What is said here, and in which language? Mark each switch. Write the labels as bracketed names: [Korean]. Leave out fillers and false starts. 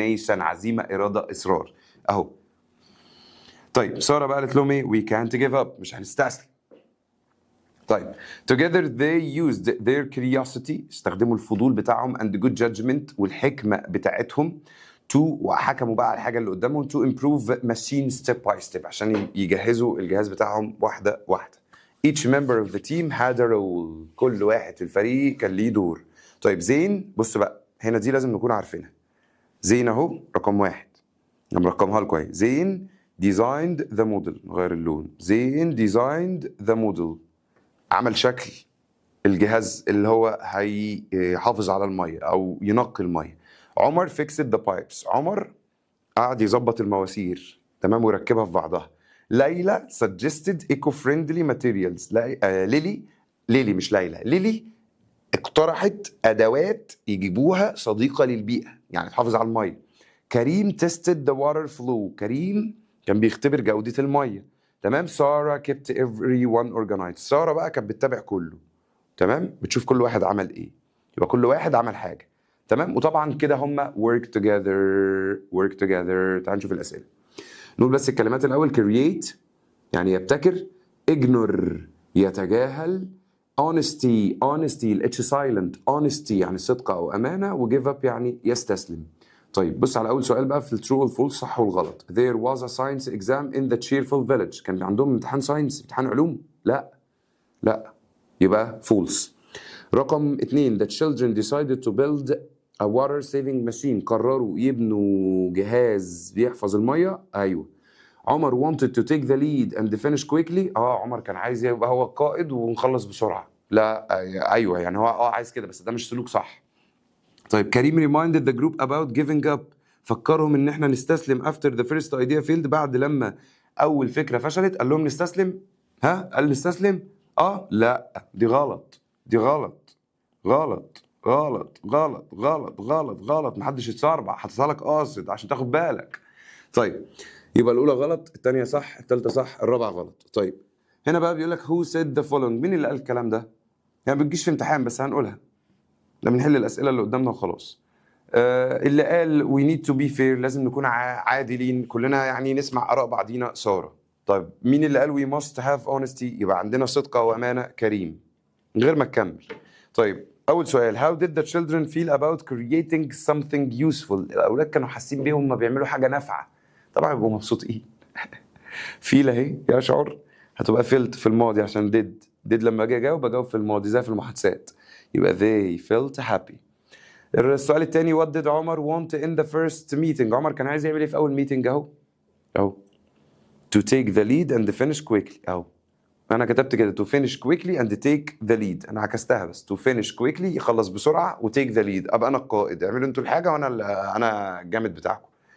[Arabic] عزيمة، إرادة، إصرار اهو. طيب سارة بقى قالت لهم ايه؟ [English] we can't give up. [Arabic] مش هنستسلم. طيب [English] together they used their curiosity. [Arabic] استخدموا الفضول بتاعهم [English] and good judgment [Arabic] والحكمة بتاعتهم to، وحكموا بقى على الحاجة اللي قدامهم [English] to improve machine step by step، [Arabic] عشان يجهزوا الجهاز بتاعهم واحدة واحدة. [English] each member of the team had a role. [Arabic] كل واحد في الفريق كان ليه دور. طيب زين، بص بقى هنا دي لازم نكون عارفينها. زين اهو رقم واحد، نرقمها له كويس. [English] زين designed the model. [Arabic] نغير اللون. [English] زين designed the model. [Arabic] عمل شكل الجهاز اللي هو هيحافظ على المية أو ينقي المية. [English] Omar fixed the pipes. [Arabic] عمر قعد يظبط المواسير، تمام، ويركبها في بعضها. [English] ليلى suggested eco-friendly materials. [Arabic] ليلي مش ليلى. ليلي اقترحت أدوات يجيبوها صديقة للبيئة، يعني تحافظ على المية. [English] كريم tested the water flow. [Arabic] كريم كان بيختبر جودة المية، تمام. [English] سارة kept everyone organized. [Arabic] سارة بقى كانت بتتابع كله، تمام، بتشوف كل واحد عمل ايه، يبقى كل واحد عمل حاجة، تمام. وطبعا كده هما [English] work together. [Arabic] تعال نشوف الأسئلة. نقول بس الكلمات الأول. create يعني يبتكر. ignore يتجاهل. honesty الاتش سايلنت honesty يعني صدق او امانه، و [English] give up [Arabic] يعني يستسلم. طيب بص على اول سؤال بقى في الترو والفولس، صح والغلط. [English] there was a science exam in the cheerful village. [Arabic] كان عندهم امتحان ساينس، امتحان علوم؟ لا يبقى false. رقم 2 [English] the children decided to build a water saving machine. [Arabic] قرروا يبنوا جهاز بيحفظ الميه. ايوه. [English] عمر wanted to take the lead and finish quickly. [Arabic] عمر كان عايز يبقى هو القائد ونخلص بسرعه. لا ايوه يعني هو عايز كده، بس ده مش سلوك صح. طيب [English] كريم reminded the group about giving up. [Arabic] فكرهم ان احنا نستسلم [English] after the first idea failed. [Arabic] بعد لما اول فكره فشلت قال لهم نستسلم. قال نستسلم. لا دي غلط، دي غلط غلط غلط غلط غلط غلط غلط. محدش يتسربع، حطيتها لك قاصد عشان تاخد بالك. طيب يبقى الاولى غلط، الثانيه صح، الثالثه صح، الرابعه غلط. طيب هنا بقى بيقول لك [English] who said the following. [Arabic] مين اللي قال الكلام ده؟ يعني ما بتجيش في امتحان بس هنقولها، ده بنحل الاسئله اللي قدامنا وخلاص. اللي قال [English] we need to be fair، [Arabic] لازم نكون عادلين كلنا، يعني نسمع اراء بعضينا، ساره. طيب مين اللي قال [English] we must have honesty؟ [Arabic] يبقى عندنا صدق وامانه، كريم، من غير ما تكمل. طيب اول سؤال [English] how did the children feel about creating something useful؟ [Arabic] الاولاد كانوا حاسين بيهم هما بيعملوا حاجه نافعه، طبعا يبقوا مبسوطين. فيل اهي يشعر، هتبقى فيلت في الماضي عشان did لما اجي اجاوب في الماضي زي في المحادثات، يبقى [English] they felt happy. [Arabic] السؤال الثاني [English] what did [Arabic] عمر [English] want in the first meeting؟ [Arabic] عمر كان عايز يعمل ايه في اول ميتنج؟ اهو [English] to take the lead and finish quickly. [Arabic] انا كتبت كده [English] to finish quickly and take the lead، [Arabic] انا عكستها بس [English] to finish quickly [Arabic] يخلص بسرعه و [English] take the lead [Arabic] ابقى انا القائد، اعملوا انتوا الحاجه وانا الجامد بتاعكم.